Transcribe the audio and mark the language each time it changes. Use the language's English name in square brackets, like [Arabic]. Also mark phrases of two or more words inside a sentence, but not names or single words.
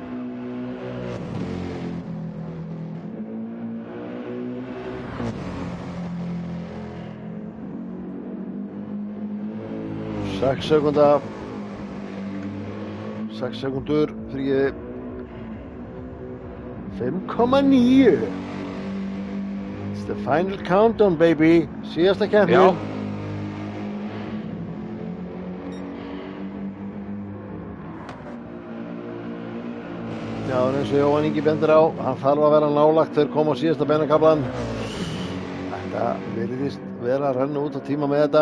[Icelandic] Sex sekúndur fyrir 5,9. [English] It's the final countdown, baby. [Icelandic] Síðasta keppni. Já. Já, en eins og Jóhann Ingi bendir á, hann þarf að vera nálagt þegar koma á síðasta beinakaflann. Þetta virðist vera að renna út á tíma með þetta.